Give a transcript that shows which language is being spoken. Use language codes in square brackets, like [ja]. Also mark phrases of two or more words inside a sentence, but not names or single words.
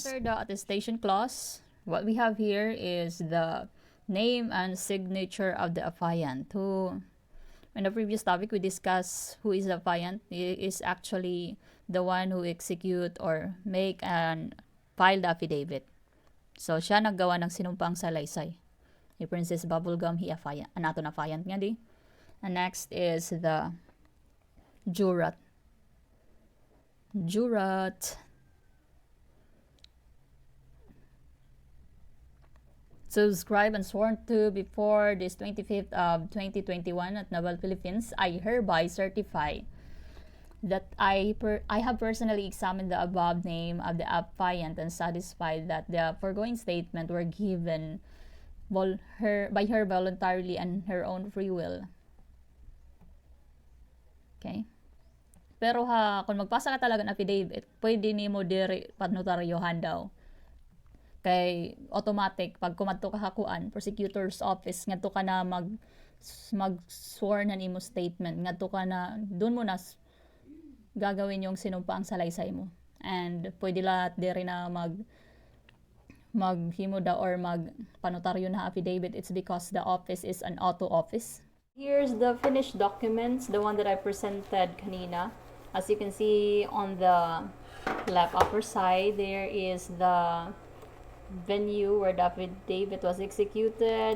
[en] After the attestation clause, what we have here is the name and signature of the affiant. Who, in the previous topic, we discussed who is the affiant. He is actually the one who execute or make and file the affidavit. [tl] So, siya naggawa ng sinumpang salaysay. Ni Princess Bubblegum, [war] anato na [tl] affiant nga di. [en] And next is the jurat. Subscribed and sworn to before this 25th of 2021 at Naval, Philippines, I hereby certify that I have personally examined the above name of the affiant and satisfied that the foregoing statement were given by her voluntarily and her own free will. [tl] Okay? Pero kung magpasa ka talaga ng affidavit, pwede [war] ni mo diri panotaryohan daw. [tl] Kay automatic [war] pag kumadto ka hakuan [en] prosecutor's office [tl] ngadto ka na mag-sworn na nimo statement, ngadto ka na doon mo na gagawin yung sinumpaang salaysay mo. [war] And pwede lahat diri na maghimo daw or magpanotaryo na affidavit. [en] It's because the office is an auto office. Here's the finished documents, the one that I presented kanina. As you can see on the left upper side, there is the venue where the affidavit was executed.